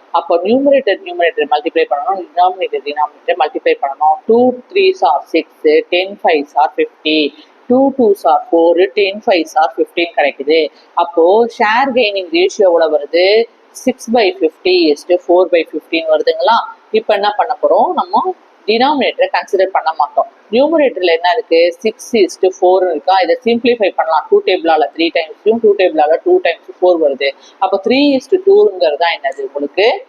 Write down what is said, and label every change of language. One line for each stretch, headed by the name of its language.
Tamil: அப்போ numerator multiply பண்ணணும், denominator multiply பண்ணணும்.
English: 2 3s are 6, 10 5s are 50, 2 2s are 4, 10 5s are 15
Tamil: கிடைக்குது. அப்போ ஷேர் கெய்னிங் ரேஷியோ எவ்வளவு வருது? 6/50:4/15 வருதுங்களா? இப்போ என்ன பண்ண போறோம்? நம்ம டினாமினேட்டரை கன்சிடர் பண்ண மாட்டோம். நியூமரேட்டர்ல என்ன இருக்கு? 6:4 இருக்கா? இதை சிம்பிளிஃபை பண்ணலாம். 2 டேபிளால 3 டைம்ஸும் 2 டேபிளால 2 டைம்ஸ் 4 வருது. அப்போ 3:2ங்கிறது தான் என்னது உங்களுக்கு?